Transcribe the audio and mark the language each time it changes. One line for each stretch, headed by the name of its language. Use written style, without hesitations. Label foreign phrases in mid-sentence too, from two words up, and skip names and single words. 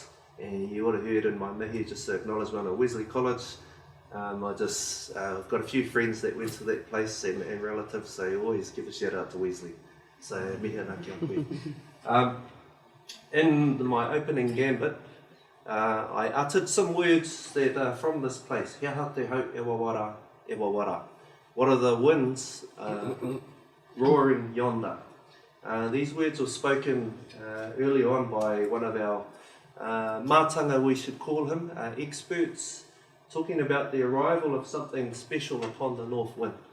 English: And you would have heard in my mihi just the acknowledgement of Wesley College. I've got a few friends that went to that place and relatives, so you always give a shout out to Wesley.
Māori: So mihi ana kia koe.
English: In my opening gambit, I uttered some words that are from this place.
Māori: Hea ha te hau e wawara, e wawara.
English: What are the winds roaring yonder? These words were spoken early on by one of our mātanga, we should call him, experts, talking about the arrival of something special upon the north wind.